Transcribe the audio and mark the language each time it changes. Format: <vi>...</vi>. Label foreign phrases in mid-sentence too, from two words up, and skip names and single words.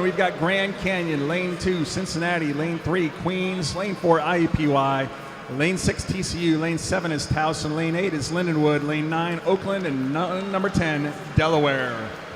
<en>We've got Grand Canyon, lane 2, Cincinnati, lane 3, Queens, lane 4, IUPUI, lane 6, TCU, lane 7 is Towson, lane 8 is Lindenwood, lane 9, Oakland, and number 10, Delaware.</en>